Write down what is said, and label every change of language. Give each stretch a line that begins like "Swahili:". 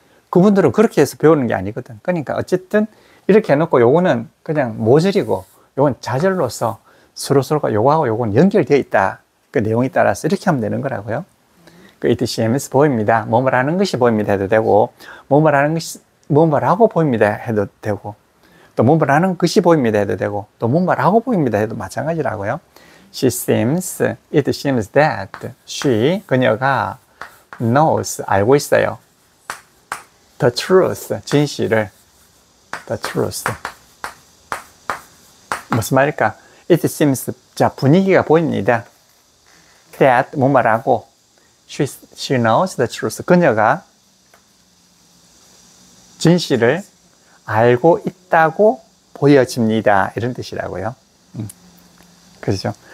Korean: 그분들은 그렇게 해서 배우는 게 아니거든. 그러니까 어쨌든 이렇게 해놓고 요거는 그냥 모절이고 요건 자절로서 서로서로가 요거하고 요건 연결되어 있다. 그 내용에 따라서 이렇게 하면 되는 거라고요. 그
English: it seems
Korean: 보입니다. 뭐뭐라는 것이 보입니다 해도 되고, 뭐뭐라는 것이 뭐뭐라고 보입니다 해도 되고, 또 뭐뭐라는 것이 보입니다 해도 되고, 또 뭐뭐라고 보입니다 해도 마찬가지라고요.
English: She seems, it seems that she,
Korean: 그녀가
English: knows,
Korean: 알고 있어요.
English: The truth,
Korean: 진실을.
English: The truth.
Korean: 무슨 말일까?
English: It seems,
Korean: 자, 분위기가 보입니다.
English: That,
Korean: 뭐뭐라고.
English: She knows the truth.
Korean: 그녀가 진실을 알고 있다고 보여집니다. 이런 뜻이라고요. 그렇죠?